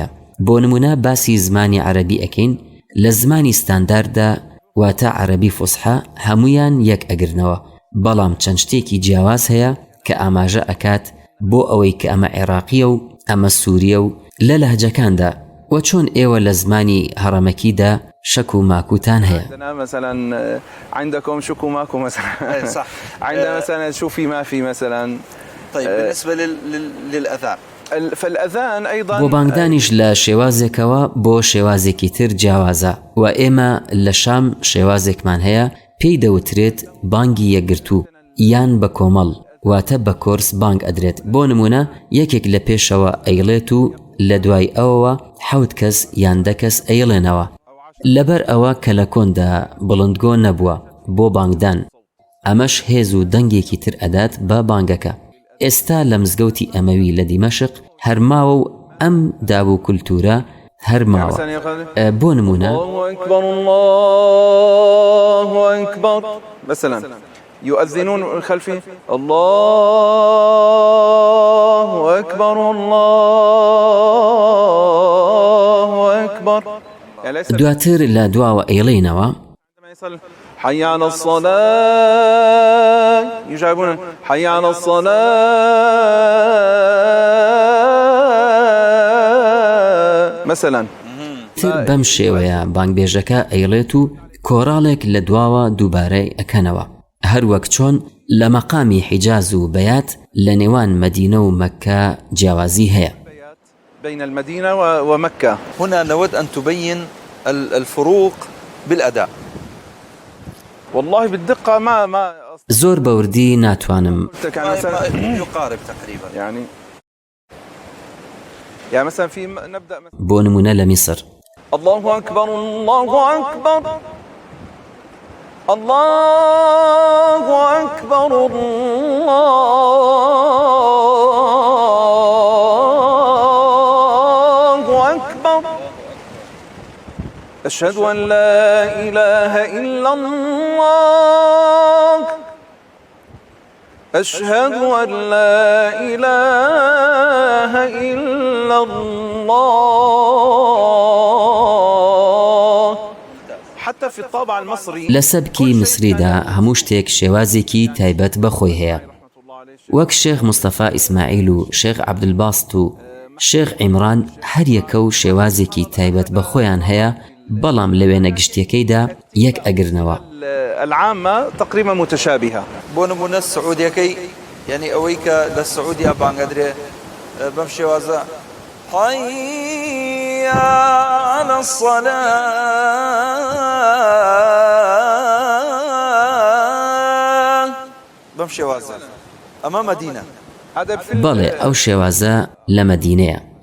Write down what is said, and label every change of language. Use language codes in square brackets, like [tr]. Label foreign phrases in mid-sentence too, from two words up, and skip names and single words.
[ckb] بۆ نمونە باسی زمانی عەرەبی ئەکەین، لە زمانی ستانداردا واتە عەرەبی فوسحا هەمویان یەک ئەگرنەوە، بەڵام چەند شتێکی جیاواز هەیە کە ئاماژە ئەکات بۆ ئەوەی کە ئەمە عێراقیە و ئەمە سووریە و لە لەهجەکاندا، و چۆن ئێوە لە زمانی هەڕەمەکیدا شەک و ماکوتان هەیە. [ar] مثلا عندكم شك وماكو مثلا. صح. عندنا مثلا شو في ما في مثلا. طيب بالنسبة للأذان فالأذان أيضا [ckb] بۆ بانگدانیش لە شێوازێکەوە بۆ شێوازێکی تر جیاوازە، و ئێمە لە شام شێوازێکمان هەیە پێی دەوترێت بانگی یەکگرتوو یان بە کۆمەڵ، واتە بە کۆرس بانگ ئەدرێت. بۆ نمونە یەکێک لە پێشەوە ئەیڵێت و لە دوای ئەوەوە 7 کەس یان 10 کەس ئەیڵێنەوە. لەبەر ئەوە کە لە کۆندا بڵندگۆ نەبووە بۆ بانگدان، ئەمەش هێز و دەنگێکی تر ئەدات بە بانگەکە. ئێستا لە مزگەوتی ئەمەوی لە دیمەشق هەرماوە و ئەم دابوو کولتورە هەرماوە. بۆ نمونە [ar] الله أكبر الله أكبر مثلا يؤذنون خلفي الله أكبر الله أكبر. [ckb] دواتر لە دواوە ئەیڵێنەوە [ar] حي على الصلاة يجابون حي على الصلاة مثلا. [ckb] تر بەم شێوەیە بانگبێژەکە ئەیڵێت و کۆڕاڵێک لە دواوە دووبارەی ئەکەنەوە، هەروەک چۆن لە مەقامی حیجاز و بەیات لە نێوان مەدینە و مەککە جیاوازی هەیە. [ar] بين المدينة ومكة. هنا نود أن تبين الفروق بالأداء. والله بالدقة ما [ckb] زۆر بەوردی ناتوانم [ar] يقارب تقريبا يعني مثلا في نبدأ مثلا [ckb] بۆ نمونە لە میسر [ar] الله أكبر الله أكبر الله أكبر الله أكبر أشهد أن لا إله إلا الله أشهد أن لا إله إلا الله. حتى في الطابع المصري [ckb] لە سەبکی مسریدا هەموو شتێک شێوازێکی تایبەت بەخۆی هەیە، وەک شێخ مستەفا ئیسماعیل و شێخ عەبدولباست و شێخ عیمران هەر یەکە و شێوازێکی تایبەت بەخۆیان هەیە، بەڵام لە وێنە گشتیەکەیدا یەک ئەگرنەوە. [ar] العامة تقريبا متشابهة. [ckb] بۆ نمونە السعوديەکەی يعني ئەوەی کە لە سعودیا بانگەدرێ بەم شێوازە [ar] حي على الصلاة [ckb] بەم شێوازە ئەمە مەدینە. بەڵێ ئەو شێوازە لە مەدینەیە.